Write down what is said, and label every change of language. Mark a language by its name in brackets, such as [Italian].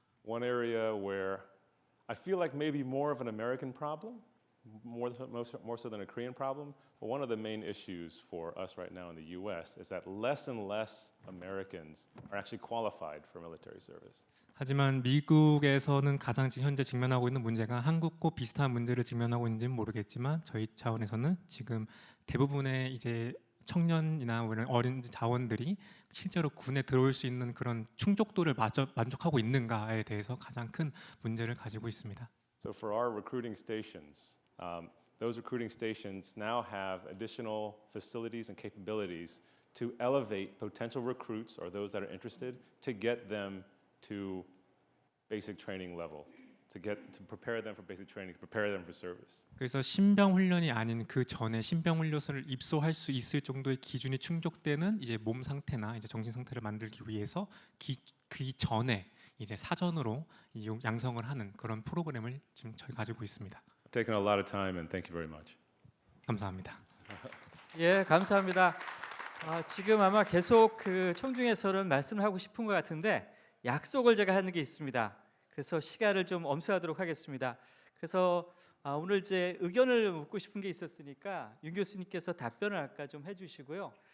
[English] One area where I feel like maybe more of an American problem, more so than a Korean problem, but one of the main issues for us right now in the U.S. is that less and less Americans are actually qualified for military service. [Korean] 하지만 미국에서는 가장 현재 직면하고 있는 문제가 한국과 비슷한 문제를 직면하고 있는지는 모르겠지만 저희 차원에서는 지금 대부분의 이제 청년이나 어린 자원들이 실제로 군에 들어올 수 있는 그런 충족도를 만족하고 있는가에 대해서 가장 큰 문제를 가지고 있습니다. [English] So for our recruiting stations, those recruiting stations now have additional facilities and capabilities to elevate potential recruits or those that are interested to get them to basic training level, to prepare them for basic training, to prepare them for service. [Korean] 그래서 신병 훈련이 아닌 그 전에 신병 훈련소를 입소할 수 있을 정도의 기준이 충족되는 이제 몸 상태나 이제 정신 상태를 만들기 위해서 그 전에 이제 사전으로 양성을 하는 그런 프로그램을 지금 저희 가지고 있습니다. [English] I've taken a lot of time and thank you very much. [Korean] 감사합니다. 예, 감사합니다. 지금 아마 계속 그 청중에서는 말씀을 하고 싶은 것 같은데 약속을 제가 하는 게 있습니다. 그래서 시간을 좀 엄수하도록 하겠습니다. 그래서 오늘 제 의견을 묻고 싶은 게 있었으니까 윤 교수님께서 답변을 아까 좀 해주시고요.